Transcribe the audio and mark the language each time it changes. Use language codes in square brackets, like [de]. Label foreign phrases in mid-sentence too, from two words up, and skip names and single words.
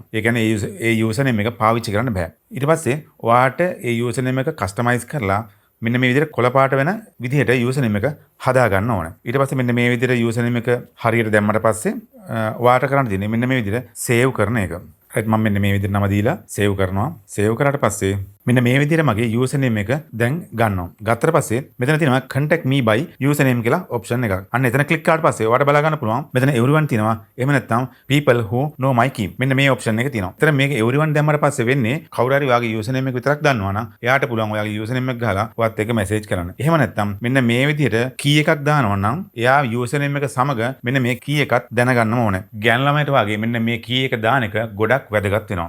[si] ඒ කියන්නේ ඒ [en] user name [si] එක පාවිච්චි කරන්න බෑ. ඊට පස්සේ ඔයාට ඒ [en] user name [si] එක කස්ටමයිස් කරලා මෙන්න මේ විදිහට කොළ පාට වෙන විදිහට [en] user name [si] එක හදා ගන්න ඕනේ. ඊට පස්සේ මෙන්න මේ විදිහට [en] user name [si] එක හරියට දැම්මට පස්සේ ඔයාට කරන්න තියෙන්නේ මෙන්න මේ විදිහට සේව් කරන එක. right මම මෙන්න මේ විදිහට නම දීලා සේව් කරනවා. සේව් කරාට පස්සේ මෙන්න මේ විදිහට මගේ [en] user name [si] එක දැන් ගන්නවා. ගත්තට පස්සේ මෙතන තියෙනවා [en] contact me by user name [si] කියලා option එකක්. අන්න එතන ක්ලික් කරාට පස්සේ ඔයාලට බලා ගන්න පුළුවන්. මෙතන everyone තියෙනවා. එහෙම නැත්නම් [en] people who know my key. [si] මෙන්න මේ option එක තියෙනවා. එතන මේක everyone දැම්මට පස්සේ වෙන්නේ කවුරු හරි ඔයාගේ [en] user name [si] එක විතරක් දන්නවනම් එයාට පුළුවන් ඔයාගේ [en] user name [si] එක ගහලා ඔයත් එක්ක message කරන්න. එහෙම නැත්නම් මෙන්න මේ විදිහට key එකක් දානවා නම් එයා [en] user name [si] එක සමග මෙන්න මේ key එකත් දැනගන්නම ඕනේ. ගෑනු ළමයට වගේ මෙන්න මේ key එක දාන එක ගොඩක් වැදගත් වෙනවා.